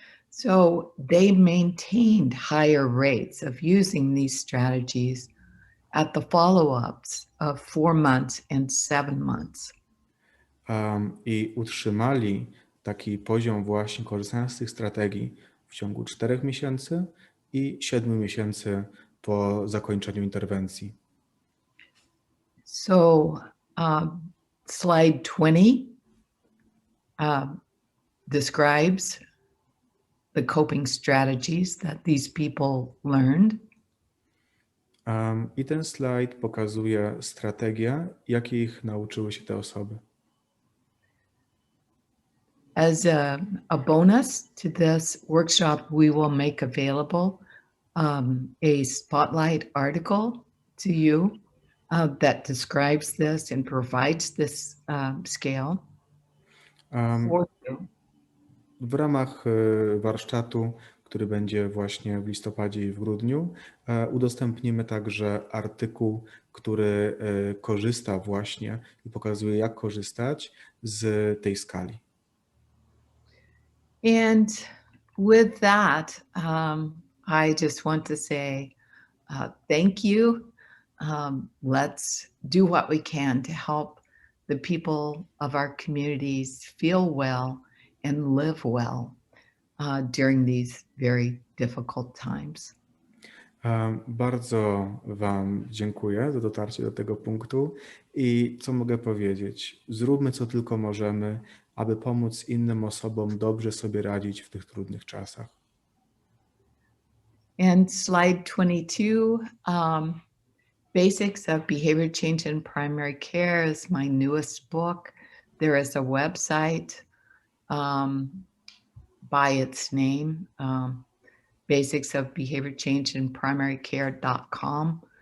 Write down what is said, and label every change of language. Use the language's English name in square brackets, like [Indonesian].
[English] So they maintained higher rates of using these strategies at the follow-ups of 4 months and 7 months. [Polish] I utrzymali taki poziom właśnie korzystania z tych strategii w ciągu 4 miesięcy i 7 miesięcy po zakończeniu interwencji. [English] So slide 20 describes the coping strategies that these people learned. [Polish] I ten slajd pokazuje strategie, jakich nauczyły się te osoby. [English] As a bonus to this workshop, we will make available a spotlight article to you that describes this and provides this scale for you. [Polish] W ramach warsztatu, który będzie właśnie w listopadzie i w grudniu, udostępnimy także artykuł, który korzysta właśnie i pokazuje, jak korzystać z tej skali. [English] And with that, I just want to say thank you. Let's do what we can to help the people of our communities feel well and live well during these very difficult times. [Polish] Bardzo Wam dziękuję za dotarcie do tego punktu i co mogę powiedzieć? Zróbmy co tylko możemy, aby pomóc innym osobom dobrze sobie radzić w tych trudnych czasach. [English] And slide 22, Basics of Behavior Change in Primary Care is my newest book. There is a website by its name, Basics of Behavior Change in Primary Care.com.